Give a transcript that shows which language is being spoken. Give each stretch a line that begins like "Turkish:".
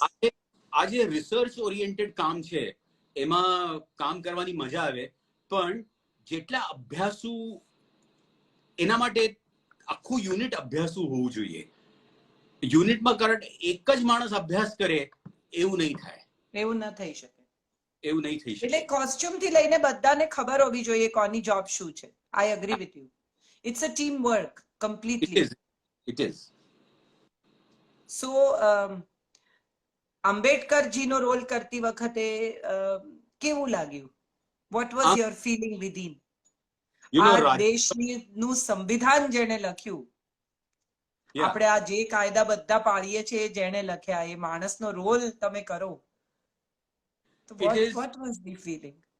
Gujarati: આ જે research oriented કામ છે એમાં કામ કરવાની મજા આવે પણ જેટલા અભ્યાસુ એના માટે આખું યુનિટ અભ્યાસુ હોવું જોઈએ. યુનિટમાં કરંટ એક જ માણસ અભ્યાસ કરે એવું નહીં થાય. એવું ના થઈ શકે. એવું નહીં થઈ શકે. એટલે કોસ્ચ્યુમ થી લઈને બધાને ખબર હોવી જોઈએ કોની જોબ શું છે.
English: I agree with you. It's a team work completely. It is.
Gujarati: So Ambedkar જીનો role કરતી વખતે કેવું લાગ્યું?
English: What was your feeling within?
Gujarati: આ દેશનું સંવિધાન જેણે લખ્યું, આપણે આ જે કાયદા બધા પાળીએ છીએ જેણે લખ્યા એ માણસનો રોલ તમે કરો તો
English: what was the feeling?